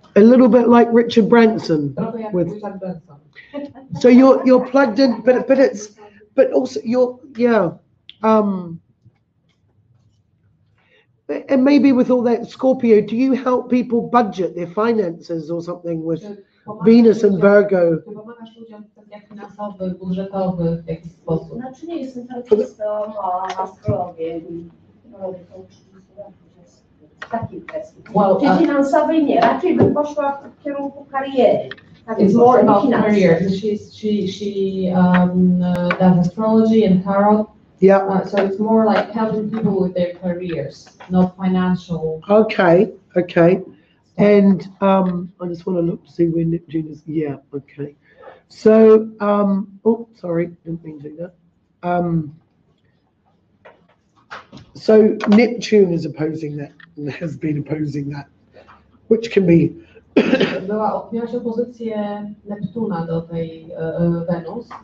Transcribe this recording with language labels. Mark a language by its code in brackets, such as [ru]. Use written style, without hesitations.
[en] A little bit like Richard Branson. [pl] Trochę jak [en] With, Richard Branson. so you're plugged in, but also you're, yeah. And maybe with all that Scorpio, do you help people budget their finances or something with Venus and Virgo? [pl] Czy pomagasz ludziom w kwestiach finansowych, budżetowych w jakiś sposób? Znaczy nie jestem czystą astrologię i robię to 30 lat, więc w takiej kwestii. Czy finansowej nie, raczej bym poszła w kierunku kariery. [en] It's more about career. She does astrology and tarot. Yeah. So it's more like helping people with their careers, not financial. Okay. And I just want to look to see where Neptune is. Yeah, okay. So, oh, sorry, didn't mean to do that. So Neptune is opposing that, and has been opposing that, which can be. [pl] Miałaś opozycję Neptuna do tej Wenus.